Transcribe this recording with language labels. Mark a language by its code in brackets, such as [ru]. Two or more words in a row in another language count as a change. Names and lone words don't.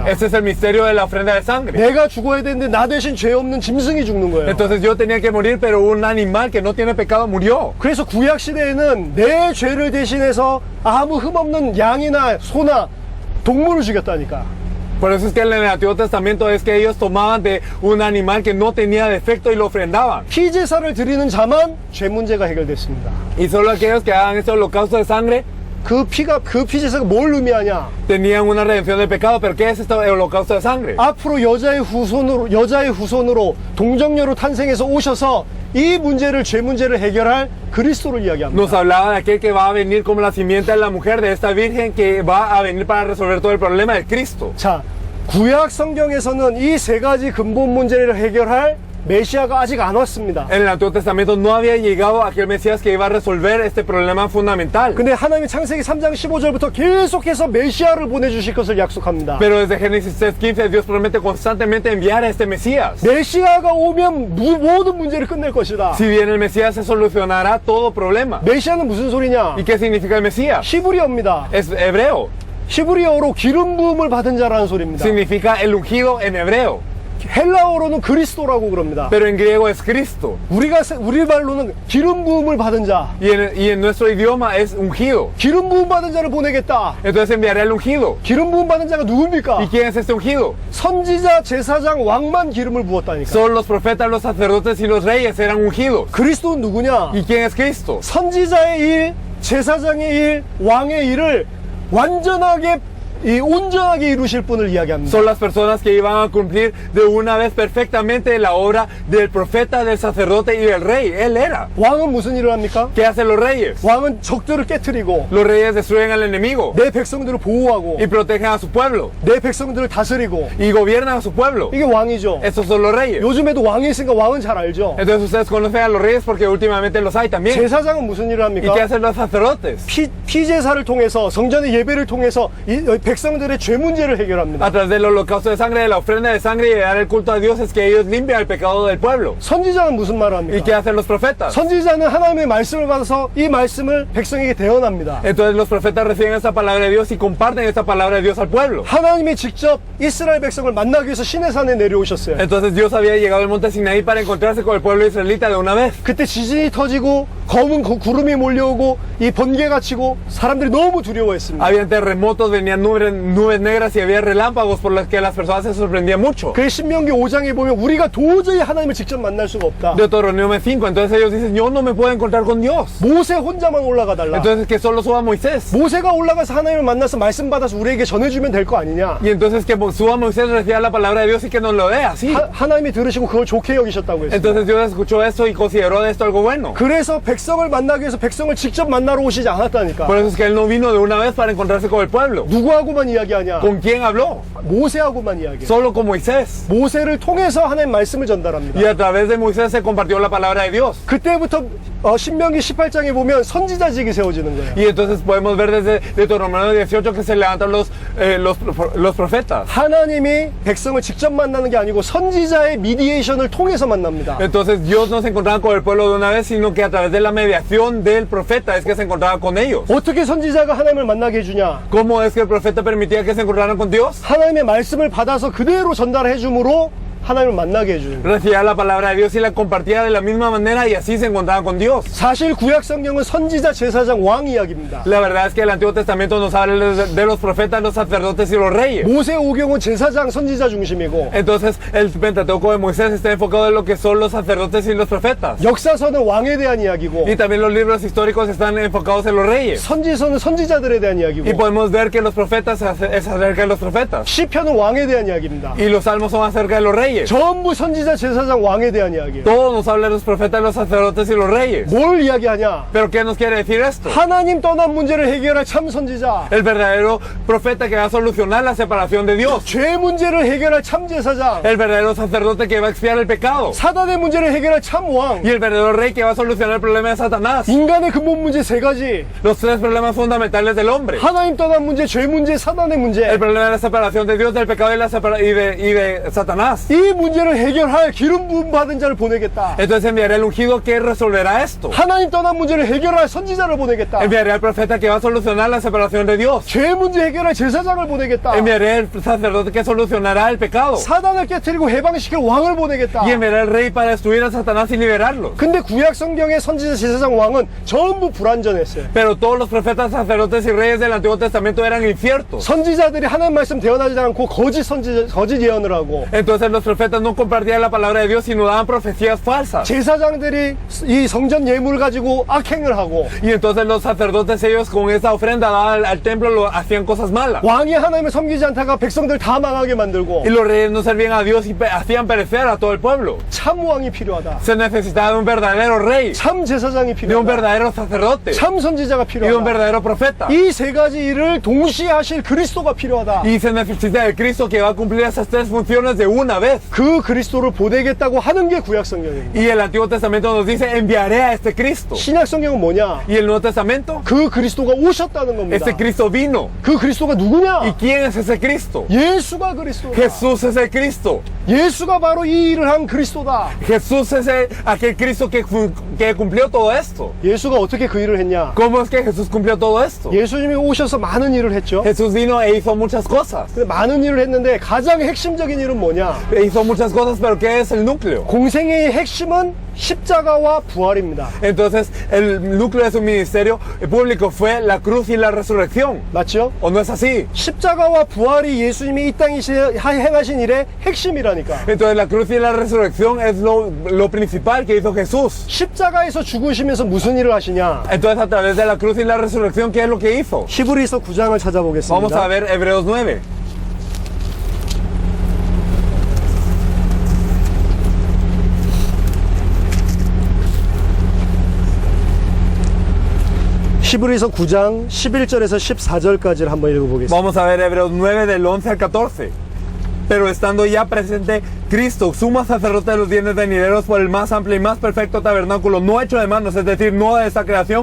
[es] Este es el misterio de la ofrenda de sangre. [ko] 내가 죽어야 되는데 나 대신 죄 없는 짐승이 죽는 거예요. [es] Entonces yo tenía que morir, pero un animal que no tiene pecado murió. [ko] 그래서 구약 시대에는 내 죄를 대신해서 아무 흠 없는 양이나 소나 동물을 죽였다니까. [es] Por eso es que en el Antiguo Testamento es que ellos tomaban de un animal que no tenía defecto y lo ofrendaban. [ko] 피제사를 드리는 자만 죄 문제가 해결됐습니다. [es] Y solo aquellos que hagan este holocausto de sangre [ko] 그 피제사가 뭘 의미하냐? [es] tenían una redención del pecado. ¿Pero qué es este holocausto de sangre? [ko] 앞으로 여자의 후손으로 동정녀로 탄생해서 오셔서 이 문제를 죄 문제를 해결할 그리스도를 이야기합니다. [es] Nos hablaba de aquel que va a venir como la simiente de la mujer, de esta virgen que va a venir para resolver todo el problema del Cristo. [ko] 자, 구약 성경에서는 이 세 가지 근본 문제를 해결할 메시아가 아직 안 왔습니다. [es] En el Antiguo Testamento no había llegado aquel Mesías que iba a resolver este problema fundamental. [ko] 근데 하나님이 창세기 3장 15절부터 계속해서 메시아를 보내주실 것을 약속합니다. [es] Pero desde Génesis 3:15 Dios promete constantemente enviar a este Mesías. [ko] 메시아가 오면 모든 문제를 끝낼 것이다. [es] Si viene el Mesías se solucionará todo problema. [ko] 메시아는 무슨 소리냐? [es] ¿Y qué significa el Mesías? [ko] 히브리어입니다. [es] Es hebreo. [ko] 히브리어로 기름 부음을 받은 자라는 소리입니다. [es] Significa el ungido en hebreo. [ko] 헬라어로는 그리스도라고 그럽니다. [es] Pero en griego es Cristo. [ko] 우리 말로는 기름 부음을 받은 자. [es] Y en nuestro idioma es ungido. [ko] 기름 부음 받은 자를 보내겠다. [es] Entonces enviaré al ungido. [ko] 기름 부음 받은 자가 누굽니까? [es] ¿Y quién es este ungido? [ko] 선지자, 제사장, 왕만 기름을 부었다니까. [es] Son los profetas, los sacerdotes y los reyes eran ungidos. [ko] 그리스도는 누구냐? [es] ¿Y quién es Cristo? [ko] 선지자의 일, 제사장의 일, 왕의 일을 완전하게 온전하게 이루실 분을 이야기합니다. [es] Son las personas que iban a cumplir de una vez perfectamente la obra del profeta, del sacerdote y del rey. Él era. [ko] 왕은 무슨 일을 합니까? [es] ¿Qué hacen los reyes? [ko] 왕은 적들을 깨트리고 [es] Los reyes destruyen al enemigo [ko] 내 백성들을 보호하고 [es] y protegen a su pueblo [ko] 내 백성들을 다스리고 [es] y gobiernan a su pueblo. [ko] 이게 왕이죠. [es] Estos son los reyes. [ko] 요즘에도 왕이 있으니까 왕은 잘 알죠. [es] Entonces ustedes conocen a los reyes porque últimamente los hay también. [ko] 제사장은 무슨 일을 [es] ¿Y qué [ko] 합니까? [es] hacen los sacerdotes? [ko] 피제사를 통해서 성전의 예배를 통해서 이 백성들의 죄 문제를 해결합니다. [es] A través del holocausto de sangre, de la ofrenda de sangre y de dar el culto a Dios es que ellos limpian el pecado del pueblo. [ko] 선지자는 무슨 말을 [es] ¿Y qué [ko] 합니까? [es] hacen los profetas? [ko] 선지자는 하나님의 말씀을 받아서 이 말씀을 백성에게 대언합니다. [es] Entonces los profetas reciben esta palabra de Dios y comparten esta palabra de Dios al pueblo. [ko] 하나님이 직접 이스라엘 백성을 만나기 위해서 시내산에 내려오셨어요. [es] Entonces Dios había llegado al monte Sinaí para encontrarse con el pueblo israelita de una vez. [ko] 그때 지진이 터지고 검은 구름이 몰려오고 이 번개가 치고 사람들이 너무 두려워했습니다. [es] Habían terremotos, venían nubes nubes negras y había relámpagos por las que las personas se sorprendían mucho. [ko] 그 신명기 5장에 보면 우리가 도저히 하나님을 직접 만날 수가 없다. [es] Deuteronomio 5, entonces ellos dicen, yo no me puedo encontrar con Dios. [ko] 모세 혼자만 올라가 달라. [es] Entonces que solo suba Moisés. [ko] 모세가 올라가서 하나님을 만나서 말씀 받아서 우리에게 전해주면 될 거 아니냐. [es] Y entonces que suba Moisés, reciba la palabra de Dios y que nos lo dé así. [ko] 하나님이 들으시고 그걸 좋게 여기셨다고 했어요. [es] Entonces Dios escuchó esto y consideró de esto algo bueno. [ko] 그래서 백성을 만나기 위해서 백성을 직접 만나러 오시지 않았다니까. [es] Por eso es que él no vino de una vez para encontrarse con el pueblo. [ko] 누구하고만 이야기하냐? [es] ¿Con quién habló? [ko] 모세하고만 이야기해. [es] Solo con Moisés. [ko] 모세를 통해서 하나님 말씀을 전달합니다. [es] Y a través de Moisés se compartió la palabra de Dios. [ko] 그때부터 신명기 18장에 보면 선지자직이 세워지는 거예요. [es] Y entonces podemos ver desde Deuteronomio 18 que se levantan los profetas. [ko] 하나님이 백성을 직접 만나는 게 아니고 선지자의 미디에이션을 통해서 만납니다. [es] Entonces Dios no se encontraba con el pueblo de una vez, sino que a través de la mediación del profeta es que se encontraba con ellos. [ko] 어떻게 선지자가 하나님을 만나게 해주냐? [es] ¿Cómo es que el profeta permitía que se encontraran con Dios? [ko] 하나님의 말씀을 받아서 그대로 전달해 줌으로 하나님을 만나게 해주는 거예요. [es] Recibía la palabra de Dios y la compartía de la misma manera y así se encontraban con Dios. [ko] 사실 구약 성경은 선지자, 제사장, 왕 이야기입니다. [es] La verdad es que el Antiguo Testamento nos habla de los profetas, los sacerdotes y los reyes. [ko] 모세 오경은 제사장, 선지자 중심이고 [es] Entonces el Pentateuco de Moisés está enfocado en lo que son los sacerdotes y los profetas. [ko] 역사서는 왕에 대한 이야기고 [es] Y también los libros históricos están enfocados en los reyes. [ko] 선지서는 선지자들에 대한 [es] Y [ko] 이야기고 [es] podemos ver que los profetas es acerca de los profetas. [ko] 시편은 왕에 대한 이야기입니다. [es] Y los salmos son acerca de los reyes. [ko] 전부 선지자, 제사장, 왕에 대한 이야기예요. [es] Todos nos hablan de los profetas, los sacerdotes y los reyes. [ko] 뭘 이야기하냐? [es] Pero ¿qué nos quiere decir esto? [ko] 하나님 떠난 문제를 해결할 참 선지자, [es] El verdadero profeta que va a solucionar la separación de Dios. [ko] 죄 문제를 해결할 참 제사장, [es] El verdadero sacerdote que va a expiar el pecado. [ko] 사단의 문제를 해결할 참 왕, [es] Y el verdadero rey que va a solucionar el problema de Satanás. [ko] 인간의 근본 문제 세 가지. [es] Los tres problemas fundamentales del hombre. [ko] 하나님 떠난 문제, 죄 문제, 사단의 문제. [es] El problema de la separación de Dios, del pecado y de Satanás. [ko] 이 문제를 해결할 기름 부음 받은 자를 보내겠다. [es] Entonces enviaré al ungido que resolverá esto. [ko] 하나님 떠난 문제를 해결할 선지자를 보내겠다. [es] Enviaré al profeta que va a solucionar la separación de Dios. [ko] 죄 문제 해결할 제사장을 보내겠다. [es] Enviaré al sacerdote que solucionará el pecado. [ko] 사단을 깨뜨리고 해방시킬 왕을 보내겠다. [es] Y enviaré al rey para destruir a Satanás y liberarlo. [ko] 근데 구약 성경의 선지자, 제사장, 왕은 전부 불완전했어요. [es] Pero todos los profetas, sacerdotes y reyes del Antiguo Testamento eran inciertos. [ko] 선지자들이 하나님 말씀 대언하지 않고 거짓 예언을 하고, [es] Entonces los profetas no compartían la palabra de Dios, sino daban profecías falsas. [ko] 제사장들이 이 성전 예물을 가지고 악행을 하고, [es] Y entonces los sacerdotes, ellos con esa ofrenda dada al templo, hacían cosas malas. [ko] 왕이 하나님을 섬기지 않다가 백성들 다 망하게 만들고, [es] Y los reyes no servían a Dios y hacían perecer a todo el pueblo. [ko] 참 왕이 필요하다. [es] Se necesitaba de un verdadero rey, [ko] 참 제사장이 [es] de un [ko] 필요하다. [es] verdadero sacerdote [ko] 참 선지자가 [es] y de un [ko] 필요하다. [es] verdadero profeta. [ko] 이 세 가지 일을 동시에 하실 그리스도가 필요하다. [es] Y se necesita del Cristo que va a cumplir esas tres funciones de una vez. [ko] 그 그리스도를 보내겠다고 하는 게 구약 성경입니다. [es] Y el Antiguo Testamento nos dice, enviaré a este Cristo. [ko] 신약 성경은 뭐냐? [es] Y el Nuevo Testamento, [ko] 그 그리스도가 오셨다는 겁니다. [es] este Cristo vino. [ko] 그 그리스도가 [es] ¿Y [ko] 누구냐? [es] quién es ese Cristo? [ko] 예수가 그리스도다. [es] Jesús es el Cristo. [ko] 예수가 바로 이 일을 한 그리스도다. [es] Jesús es aquel Cristo que cumplió todo esto. [ko] 예수가 어떻게 그 일을 했냐? [es] ¿Cómo es que Jesús cumplió todo esto? [ko] 예수님이 오셔서 많은 일을 했죠. [es] Jesús vino e hizo muchas cosas. [ko] 근데 많은 일을 했는데 가장 핵심적인 일은 뭐냐? [es] Hizo muchas cosas, pero ¿qué es el núcleo? [ko] 공생애의 핵심은 십자가와 부활입니다. [es] Entonces, el núcleo de su ministerio público fue la cruz y la resurrección. [ko] 맞죠? [es] ¿O no es así? [ko] 십자가와 부활이 예수님이 이 땅에 행하신 일의 핵심이라니까. [es] Entonces, la cruz y la resurrección es lo principal que hizo Jesús. [ko] 십자가에서 죽으시면서 무슨 일을 하시냐? [es] Entonces, a través de la cruz y la resurrección, ¿qué es lo que hizo? [ko] 히브리서 9장을 [es] Vamos a [ko] 찾아보겠습니다. [es] ver Hebreos 9. [ko] 히브리서 9장 11절에서 14절까지를 한번 읽어보겠습니다. [es] Vamos a ver Hebreos 9 del 11 al 14. Pero estando ya presente Cristo, sumo sacerdote de los bienes venideros, por el más amplio y más perfecto tabernáculo, no hecho de manos, es decir, no de esta creación,